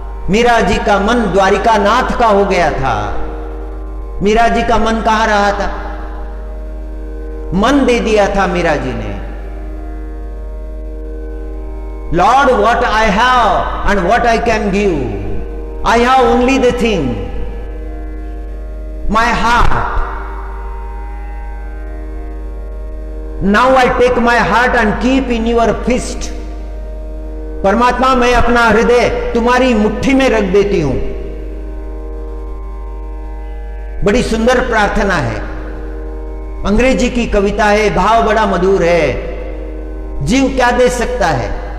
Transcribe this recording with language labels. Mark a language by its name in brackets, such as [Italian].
[Hindi] मीरा जी का मन द्वारिका नाथ का हो गया था। मीरा जी का मन कहां रहा था, मन दे दिया था मीरा जी ने। [English] Lord, what I have and what I can give. I have only the thing, my heart. Now I take my heart and keep in your fist. [Hindi] परमात्मा, मैं अपना हृदय तुम्हारी मुट्ठी में रख देती हूं। बड़ी सुंदर प्रार्थना है, अंग्रेजी की कविता है, भाव बड़ा मधुर है। जीव क्या दे सकता है।